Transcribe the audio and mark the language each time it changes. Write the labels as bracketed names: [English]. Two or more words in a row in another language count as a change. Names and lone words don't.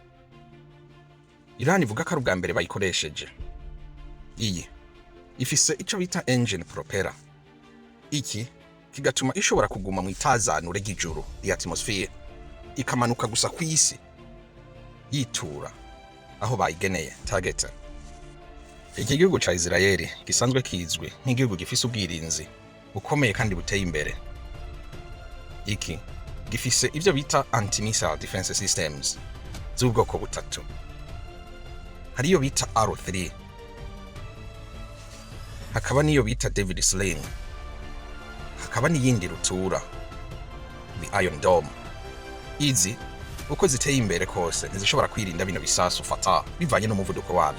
[Rundi] Iran ivuga ko ari ubwa mbere bayikoresheje. Iyi ifise ico bita [English] engine propeller, [Rundi] iki kigatuma ishobora kuguma mu itazanure ry'ijuru ya atmosphere, ikamanuka gusa ku isi yitura aho bayigeneye target. Iki gihugu ca Israeli gisanzwe kizwi nk'igihugu gifise ubwirinzi bukomeye kandi buteye imbere. Iki gifise ivyo bita [English] anti-missile defense systems [Rundi] z'ubwoko butatu. Hariyo bita R3, hakaba niyo bita David Sling, hakaba n'iyindi rutura the Iron Dome. Izi uko ziteye imbere kose ntizishobora kwirinda bino bisasu Fatah bivanye n'umuvuduko wavyo.